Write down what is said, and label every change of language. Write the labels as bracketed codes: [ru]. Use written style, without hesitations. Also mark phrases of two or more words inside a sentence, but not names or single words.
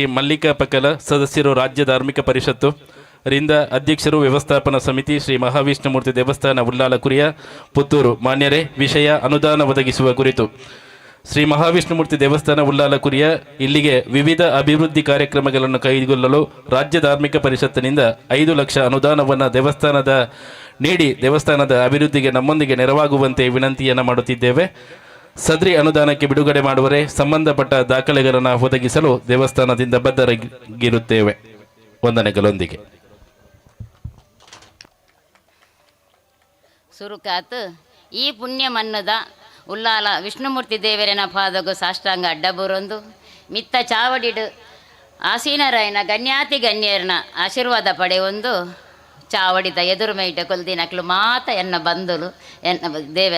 [kn] ಮಲ್ಲಿಕಾ ಪಕಲ ಸದಸ್ಯರು ರಾಜ್ಯ ಧಾರ್ಮಿಕ ಪರಿಷತ್ತು ರಿಂದ ಅಧ್ಯಕ್ಷರು ವ್ಯವಸ್ಥಾಪನಾ ಸಮಿತಿ ಶ್ರೀ ಮಹಾವಿಷ್ಣುಮೂರ್ತಿ ದೇವಸ್ಥಾನ ಉಳ್ಳಾಲ ಕುರಿಯ ಪುತ್ತೂರು ಮಾನ್ಯರೇ ವಿಷಯ ಅನುದಾನ ಒದಗಿಸುವ ಕುರಿತು ಶ್ರೀ ಮಹಾವಿಷ್ಣುಮೂರ್ತಿ ದೇವಸ್ಥಾನ ಉಳ್ಳಾಲ ಕುರಿಯ ಇಲ್ಲಿಗೆ ವಿವಿಧ ಅಭಿವೃದ್ಧಿ ಕಾರ್ಯಕ್ರಮಗಳನ್ನು ಕೈಗೊಳ್ಳಲು ರಾಜ್ಯ ಧಾರ್ಮಿಕ ಪರಿಷತ್ತಿನಿಂದ 5 ಲಕ್ಷ ಅನುದಾನವನ್ನು ದೇವಸ್ಥಾನದ ಅಭಿವೃದ್ಧಿಗೆ ನಮ್ಮೊಂದಿಗೆ ನೆರವಾಗುವಂತೆ ವಿನಂತಿಯನ್ನು ಮಾಡುತ್ತಿದ್ದೇವೆ. ಸದ್ರಿ ಅನುದಾನಕ್ಕೆ ಬಿಡುಗಡೆ ಮಾಡುವರೆ ಸಂಬಂಧಪಟ್ಟ ದಾಖಲೆಗಳನ್ನು ಒದಗಿಸಲು ದೇವಸ್ಥಾನದಿಂದ ಬದ್ಧರಾಗಿರುತ್ತೇವೆ. ವಂದನೆಗಳೊಂದಿಗೆ [tcy] ಸುರುಕಾತ್ ಈ ಪುಣ್ಯ ಮನ್ನದ ಉಲ್ಲಾಲ ವಿಷ್ಣುಮೂರ್ತಿ ದೇವರನ ಪಾದಗು ಸಾಷ್ಟಾಂಗ ಅಡ್ಡಬೂರೊಂದು ಮಿತ್ತ ಚಾವಡಿಡು ಆಸೀನರಾಯನ ಗಣ್ಯಾತಿ ಗಣ್ಯರನ ಆಶೀರ್ವಾದ ಪಡೆಯೊಂದು ಚಾವಡಿದ ಎದುರು ಮೈಟ ಕೊಲ್ದಿನಕ್ಲು ಮಾತ ಎನ್ನ ಬಂಧುಲು ಎನ್ನ ದೇವರ